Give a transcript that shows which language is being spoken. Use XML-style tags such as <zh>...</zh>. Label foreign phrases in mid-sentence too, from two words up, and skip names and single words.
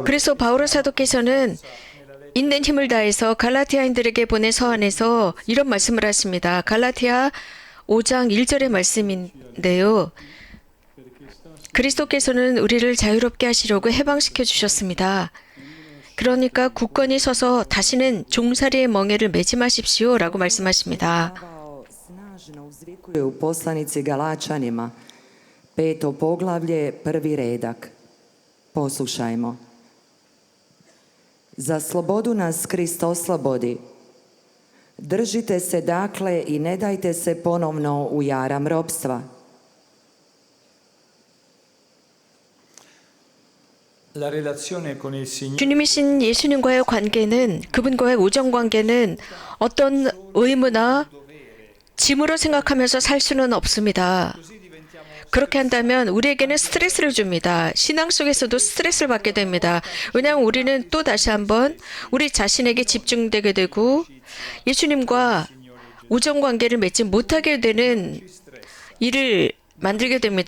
<ko>그래서 바오로 사도께서는 있는 힘을 다해서 갈라티아인들에게 보낸 서한에서 이런 말씀을 하십니다. 갈라티아 5장 1절의 말씀인데요. 그리스도께서는 우리를 자유롭게 하시려고 해방시켜 주셨습니다. 그러니까 굳건히 서서 다시는 종살이의 멍에를 매지 마십시오라고 말씀하십니다.</ko> <hr>Snažno uzvikuje u poslanici Galačanima, 5. poglavlje, 1. redak. Poslušajmo. Za slobodu nas Krist oslobodi. Držite se dakle i ne dajte se ponovno u jaram ropstva.</hr> <it>la relazione con il Signore</it> <ko>주님이신 예수님과의 관계는, 그분과의 우정 관계는 어떤 의무나 짐으로 생각하면서 살 수는 없습니다. 그렇게 한다면 우리에게는 스트레스를 줍니다. 신앙 속에서도 스트레스를 받게 됩니다. 왜냐하면 우리는 또 다시 한번 우리 자신에게 집중되게 되고 예수님과 우정 관계를 맺지 못하게 되는 일을 만들게 됩니다.</ko>